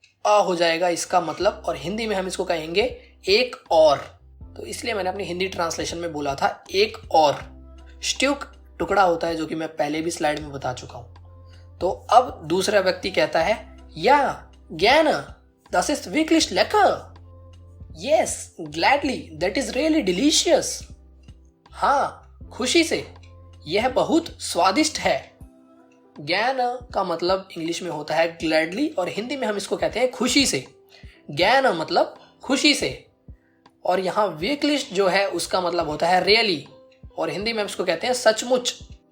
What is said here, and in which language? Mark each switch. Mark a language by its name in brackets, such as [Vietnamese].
[Hindi] अ हो जाएगा इसका मतलब, और हिंदी में हम इसको कहेंगे एक और। तो इसलिए मैंने अपनी हिंदी ट्रांसलेशन में बोला था एक और। स्ट्यूक टुकड़ा होता है, जो कि मैं पहले भी स्लाइड में बता चुका हूं। तो अब दूसरा व्यक्ति कहता है [German] या gerne, das ist wirklich lecker. [English] Yes, gladly, that is really delicious. [Hindi] हाँ, खुशी से, यह बहुत स्वादिष्ट है। ज्ञान का मतलब इंग्लिश में होता है ग्लैडली, और हिंदी में हम इसको कहते हैं खुशी से। ज्ञान मतलब खुशी से, और यहाँ वेकलिश जो है उसका मतलब होता है रियली, और हिंदी में हम इसको कहते हैं सचमुच।